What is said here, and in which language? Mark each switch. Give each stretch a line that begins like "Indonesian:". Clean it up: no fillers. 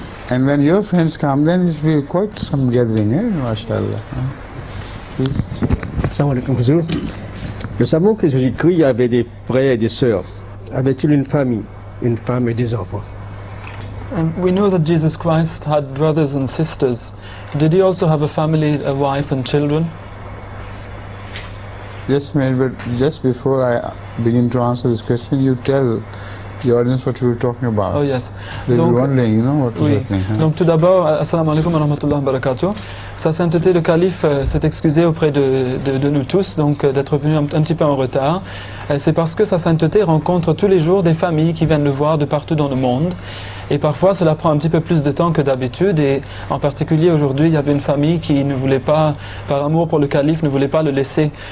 English: And when your friends come, then it will be quite some gathering, eh? MashaAllah. Please.
Arabic: Salam alaikum, Huzour.
French: Nous savons que Jésus-Christ avait des frères et des sœurs. Avait-il une famille, une femme et des enfants?
English: And we know that Jesus Christ had brothers and sisters. Did he also have a family, a wife and children? Yes, ma'am, but just before I begin to answer this question, you tell the audience what you were talking about. Oh yes. They'll be
French: Donc,
English: wondering, you know, what is
French: oui.
English: happening. Huh?
French: Donc tout d'abord,
Arabic: assalamu alaikum wa rahmatullahi wa barakatuh.
French: Sa sainteté le calife s'est excusé auprès de nous tous donc d'être venu un petit peu en retard. C'est parce que sa sainteté rencontre tous les jours des familles qui viennent le voir de partout dans le monde. Et parfois cela prend un petit peu plus de temps que d'habitude et en particulier aujourd'hui il y avait une famille qui ne voulait pas, par amour pour le calife, ne voulait pas le laisser.